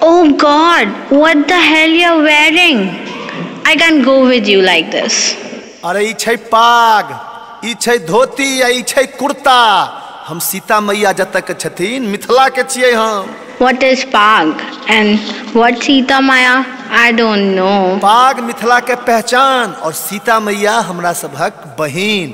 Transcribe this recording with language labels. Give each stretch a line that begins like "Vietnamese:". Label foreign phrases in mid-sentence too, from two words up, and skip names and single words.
English: Oh God, what the hell you're wearing? I can't go with you like this.
Maithili: अरे ई छै पाग, ई छै धोती, ई छै कुर्ता। हम सीता मैया जतक छथिन मिथिला के छियै हम।
English: What is pag and what Sita Maya? I don't know.
Maithili: पाग मिथिला के पहचान और सीता मैया हमरा सभक बहिन।